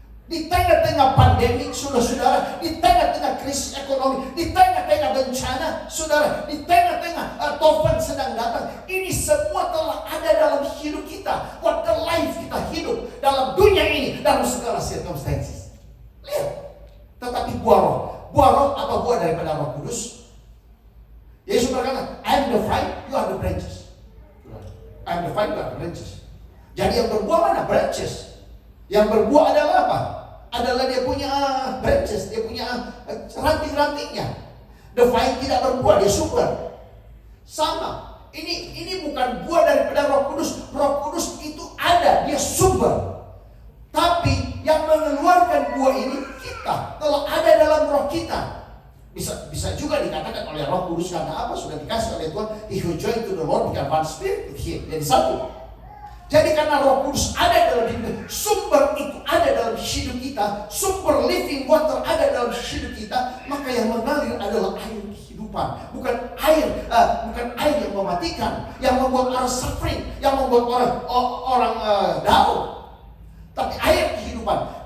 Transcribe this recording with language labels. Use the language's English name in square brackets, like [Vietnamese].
[Indonesian] Di tengah-tengah pandemi, saudara-saudara, di tengah-tengah krisis ekonomi, di tengah-tengah bencana, saudara, di tengah-tengah topan sedang datang, ini semua telah ada dalam hidup kita. What the life kita hidup dalam dunia ini, dalam segala circumstances. Lihat, tetapi buah roh apa buah daripada Roh Kudus? Yesus berkata, [English] I am the vine, you are the branches. I am the vine, you are the branches. [Indonesian] Jadi yang berbuah mana? Branches. Yang berbuah adalah apa? Adalah dia punya branches, dia punya ranting-rantingnya. The vine tidak berbuah, dia subur. Sama. Ini bukan buah daripada Roh Kudus. Roh Kudus itu ada, dia subur. Tapi yang mengeluarkan buah ini kita, telah ada dalam roh kita. Bisa juga dikatakan oleh Roh Kudus karena apa? Sudah dikasih oleh Tuhan. [English] He who joined to the Lord become one spirit with him. [Indonesian] Jadi satu. Jadi karena Roh Kudus ada dalam hidup, sumber itu ada dalam hidup kita, sumber living water ada dalam hidup kita, maka yang mengalir adalah air kehidupan, bukan air yang mematikan, yang membuat orang suffering, yang membuat orang down, tapi air kehidupan.